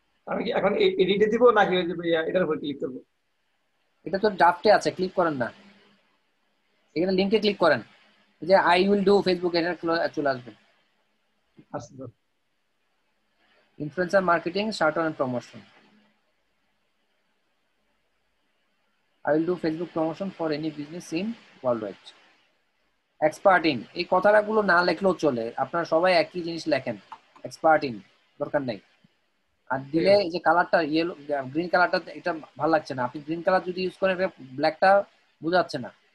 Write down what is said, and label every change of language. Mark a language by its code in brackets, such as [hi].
[bn] আমি কি এখন এডিটে দিব নাকি ওই যে এটার উপর ক্লিক করব? এটা তো ড্রাফটে আছে, ক্লিক করেন না, এখানে লিংকে ক্লিক করেন, যে আই উইল ডু ফেসবুক, এটা চলে আসবে। আচ্ছা sir. Influencer marketing, shirt on promotion. [en] I will do Facebook promotion for any business in worldwide. [bn] Expert in, এই কথাগুলো না লেখলেও চলে, আপনারা সবাই একই জিনিস লেখেন, এক্সপার্ট ইন দরকার নেই। আর দিলে এই যে কালারটা ইয়েলো, গ্রিন কালারটা, এটা ভালো লাগছে না। আপনি গ্রিন কালার যদি ইউজ করেন, ব্ল্যাকটা বোঝা যাচ্ছে না।